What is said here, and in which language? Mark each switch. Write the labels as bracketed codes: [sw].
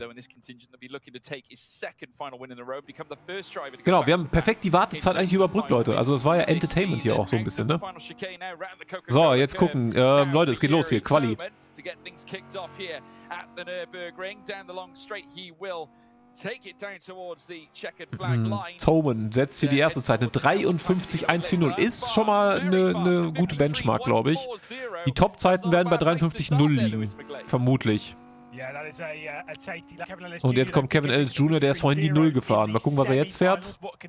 [de] Genau, wir haben perfekt die Wartezeit eigentlich überbrückt, Leute. Also es war ja Entertainment hier auch so ein bisschen, ne? So, jetzt gucken. Leute, es geht los hier. Quali. [en] To get things kicked off here at the Nürburgring. Down the long straight, he will take it down towards the checkered flag line. [de] Toman setzt hier die erste Zeit, eine 53.140. Ist schon mal eine gute Benchmark, glaube ich. Die Top-Zeiten werden bei 53.0 liegen, vermutlich. Und jetzt kommt Kevin Ellis Jr., der ist vorhin die 0 gefahren. Mal gucken, was er jetzt fährt.